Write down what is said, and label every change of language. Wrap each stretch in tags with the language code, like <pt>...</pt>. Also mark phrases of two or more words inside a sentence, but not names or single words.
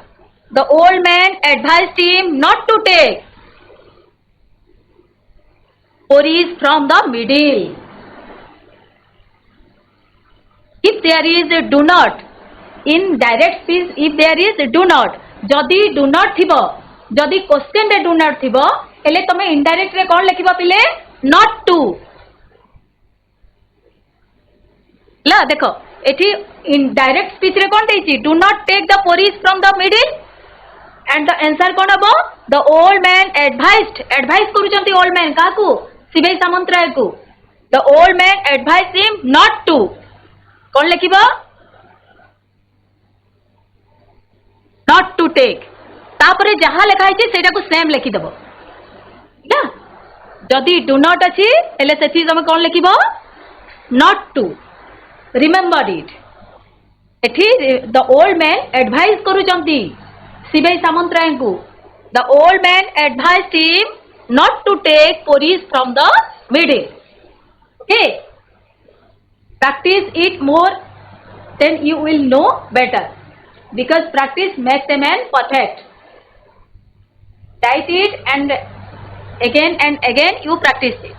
<en>The old man advised him not to take porridge from the middle. If there is a do not, in direct speech, if there is a do not, जदि do not</en> <or>ଥିବ, ଯଦି</or> <en>question रे do not</en> <or>ଥିବ, ଏଲେ ତମେ</or> <en>indirect</en> <or>ରେ କଣ ଲେଖିବା ପିଲେ?</or> <en>Not to.</en> <or>ଲା ଦେଖ, ଏଠି</or> <en>in direct speech</en> <or>ରେ କଣ ଦେଇଛି?</or> <en>Do not take the porridge from the middle. And the answer</en> <or>କଣ ହବ?</or> <en>The old man advised.</en> <or>Advise करूचंती</or> <en>old man</en> <or>काकू? Sibei Samantarai को.</or> <en>The old man advised him not to.</en> <or>କଣ ଲେଖିବା?</or> <en>not to take</en> <or>ତାପରେ</or> <hi>जहाँ लिखा है</hi> <or>ସେଟା କୁ ସେମ ଲେଖି ଦବ ନା ଯଦି</or> <en>do not</en> <or>ଅଛି ଏଲେ ସେଠି ତମେ କଣ ଲେଖିବ</or> <en>not to remember it</en> <or>ଏଠି</or> <en>the old man advise</en> <or>କରୁଛନ୍ତି ଶିବେଇ ସାମନ୍ତରାୟ କୁ</or> <en>the old man advised him not to take porridge from the middle. Okay, practice it more, then you will know better because practice makes a man perfect. Write it and again you practice it.</en>